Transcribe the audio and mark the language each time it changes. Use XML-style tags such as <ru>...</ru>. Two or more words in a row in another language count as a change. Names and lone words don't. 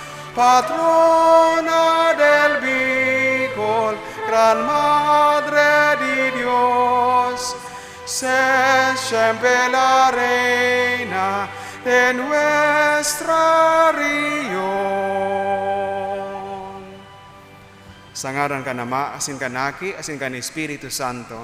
<es>Patrona del Bicol, Gran Madre de Dios, sé siempre la reina de nuestra región.</es> <bik>Sa ngaran ka na Ma, asin ka naki, asin ka ni Espiritu Santo.</bik>